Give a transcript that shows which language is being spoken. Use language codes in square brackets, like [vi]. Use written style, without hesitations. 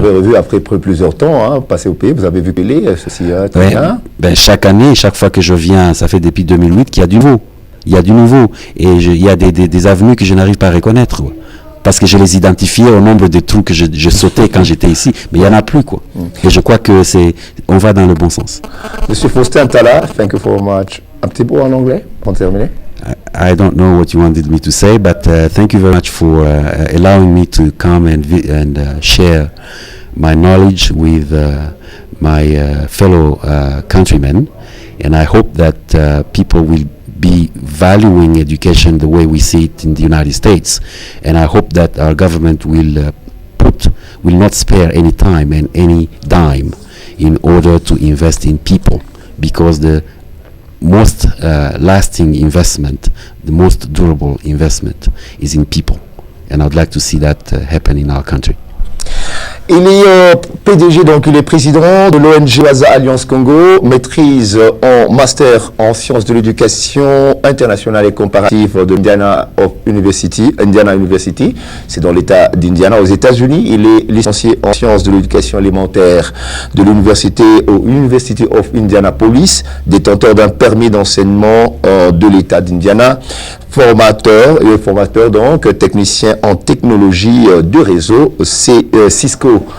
[fr] Vous avez revu après plusieurs temps, passé au pays, vous avez vu Pelé, ceci, très bien. Chaque année, chaque fois que je viens, ça fait depuis 2008 qu'il y a du nouveau. Il y a du nouveau et il y a des avenues que je n'arrive pas à reconnaître, quoi. Parce que je les identifiais au nombre de trous que je sautais quand j'étais ici, mais il n'y en a plus, quoi. Et je crois que on va dans le bon sens. [en] Monsieur Faustin Talla, thank you very much. [fr] Un petit mot en anglais pour terminer. [en] I don't know what you wanted me to say, but thank you very much for allowing me to come and share my knowledge with my fellow countrymen, and I hope that people will be valuing education the way we see it in the United States, and I hope that our government will not spare any time and any dime in order to invest in people, because the most lasting investment, the most durable investment is in people, and I'd like to see that happen in our country. [fr] Il est PDG, donc il est président de l'ONG Waza Alliance Congo, maîtrise en master en sciences de l'éducation internationale et comparative de Indiana University, c'est dans l'État d'Indiana aux États-Unis. Il est licencié en sciences de l'éducation élémentaire de l'université au University of Indianapolis, détenteur d'un permis d'enseignement de l'État d'Indiana, formateur donc technicien en technologie de réseau Cisco.